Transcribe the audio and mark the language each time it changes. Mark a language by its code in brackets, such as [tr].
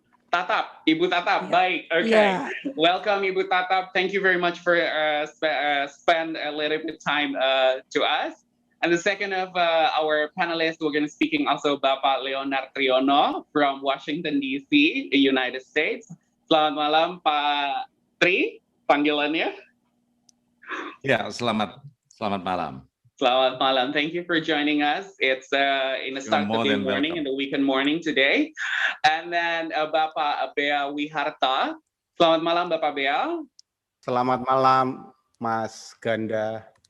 [en] Tatap, Ibu Tatap, baik, okay. Yeah. Welcome Ibu Tatap, thank you very much for spend a little bit time to us. And the second of our panelists, we're going to speaking also Bapak Leonard Triono from Washington, D.C., United States. [id] Selamat malam Pak Tri, panggilannya. Ya, selamat malam. Selamat malam. [en] Thank you for joining us. It's in the start of the morning, in the weekend morning today. And then [id] Bapak Bea Wiharta. Selamat malam Bapak Bea. Selamat malam Mas Ganda.